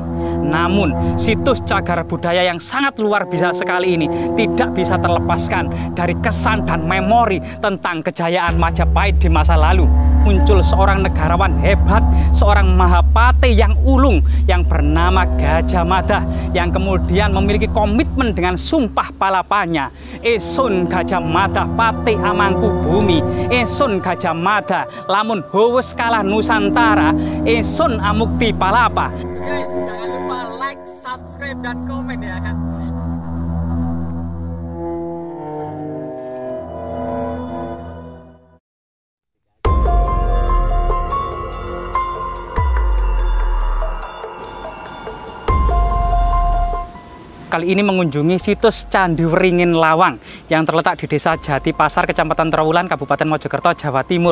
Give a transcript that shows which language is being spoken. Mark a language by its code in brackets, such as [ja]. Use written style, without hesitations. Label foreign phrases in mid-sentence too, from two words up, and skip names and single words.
[id] Namun situs cagar budaya yang sangat luar biasa sekali ini tidak bisa terlepaskan dari kesan dan memori tentang kejayaan Majapahit di masa lalu. Muncul seorang negarawan hebat, seorang Mahapati yang ulung yang bernama Gajah Mada, yang kemudian memiliki komitmen dengan sumpah palapanya. [jv] Esun Gajah Mada Pati Amangku Bumi, Esun Gajah Mada lamun howes kalah Nusantara, Esun Amukti Palapa. [id] Guys, jangan lupa [en] like, subscribe, [id] dan komen ya kan. Kali ini mengunjungi situs Candi Wringin Lawang yang terletak di Desa Jati Pasar, Kecamatan Trowulan, Kabupaten Mojokerto, Jawa Timur.